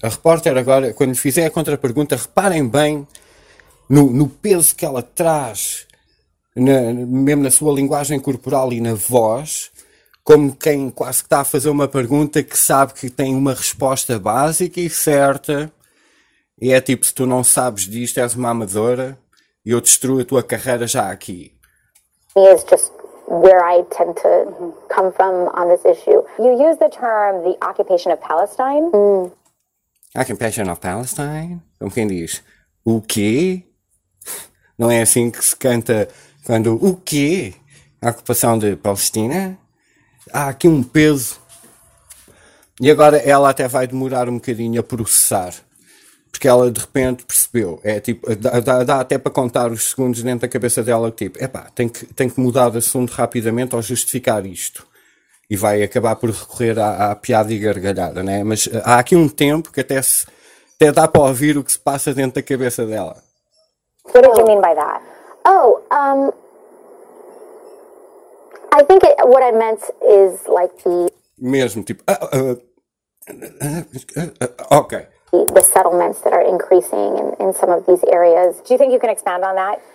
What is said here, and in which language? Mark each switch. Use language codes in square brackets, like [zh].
[pt] A repórter agora, quando lhe fizer a contrapergunta, reparem bem no peso que ela traz, mesmo na sua linguagem corporal e na voz, como quem quase que está a fazer uma pergunta que sabe que tem uma resposta básica e certa. E é tipo, se tu não sabes disto, és uma amadora e eu destruo a tua carreira já aqui. [en] Is just where I tend to come from on this issue. You use the term the occupation of Palestine. Occupation of Palestine? [pt] Como quem diz? O quê? Não é assim que se canta quando o quê? A ocupação de Palestina? Há aqui um peso. E agora ela até vai demorar um bocadinho a processar. Porque ela de repente percebeu. É tipo, dá até para contar os segundos dentro da cabeça dela. Tipo, epá, tem que mudar de assunto rapidamente ao justificar isto. E vai acabar por recorrer à piada e gargalhada, né? Mas há aqui um tempo que até dá para ouvir o que se passa dentro da cabeça dela. [en] What did you mean by that? I think what I meant is like the... [pt] Mesmo, tipo... ok. [en] The settlements that are increasing in some of these areas. Do you think you can expand on that?